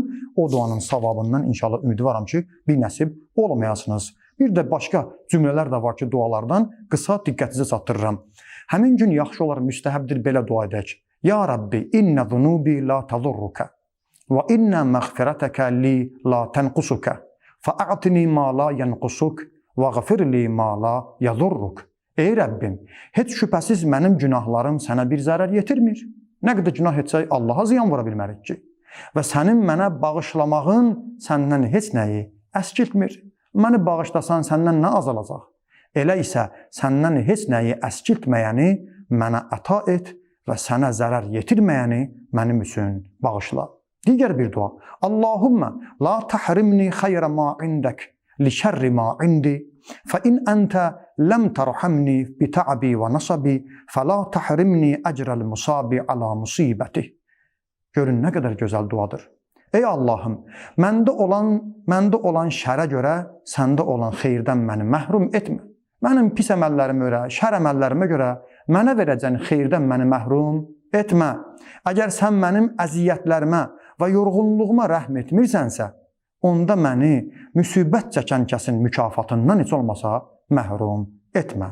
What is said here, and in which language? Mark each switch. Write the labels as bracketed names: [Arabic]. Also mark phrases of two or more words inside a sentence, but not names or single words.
[Azerbaijani] O duanın savabından inşallah ümidi varam ki, bir nəsib olmayasınız. Bir də başqa cümlələr də var ki, dualardan qısa diqqətinizə çatdırıram. Həmin gün yaxşı olar, müstəhəbdir belə dua edək. [Arabic] يا ربي إن ذنوبي لا تضرك وإن مغفرتك لي لا تنقصك فَأَعْتِنِي مَا لَا يَنْقُسُكْ وَغَفِرْ لِي مَا لَا يَضُرُّكْ. [Azerbaijani] Ey Rəbbim, heç şübhəsiz mənim günahlarım sənə bir zərər yetirmir. Nə qədər günah etsək Allaha ziyan vura bilmərik ki. Və sənin mənə bağışlamağın səndən heç nəyi əskiltmir. Məni bağışlasan səndən nə azalacaq? Elə isə səndən heç nəyi əskiltməyəni mənə əta et və sənə zərər yetirməyəni mənim üçün bağışla. Digər bir dua. [Arabic] اللهم لا تحرمني خير ما عندك لشر ما عندي فإن أنت لم ترحمني بتعبي ونصبي فلا تحرمني أجر المصاب على مصيبته. [Azerbaijani] Görün nə qədər gözəl duadır. Ey Allahım, məndə olan şərə görə səndə olan xeyirdən məni məhrum etmə. Mənim pis əməllərimə görə, şər əməllərimə görə mənə verəcən xeyirdən məni məhrum etmə. Əgər sən mənim əziyyətlərimə və yorğunluğuma rəhm etmirsənsə, onda məni müsibət çəkən kəsin mükafatından heç olmasa məhrum etmə.